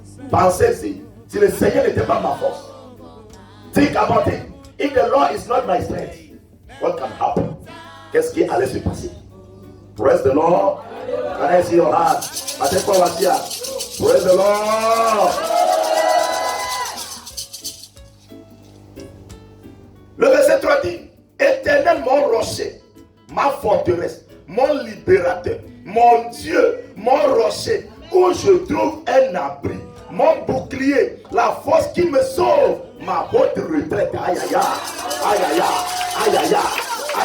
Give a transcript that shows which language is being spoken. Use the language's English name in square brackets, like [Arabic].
[French] Pensez-y, si le Seigneur n'était pas ma force. [English] Think about it. If the Lord is not my strength, what can happen? [French] Qu'est-ce qui allait se passer? [English] Praise the Lord. Can I see your hand? Praise the Lord. [French] Le verset 3 dit, Éternel mon rocher, ma forteresse, mon libérateur, mon Dieu, mon rocher, où je trouve un abri, mon bouclier, la force qui me sauve, ma haute retraite. Aïe aïe aïe, aïe aïe aïe, aïe aïe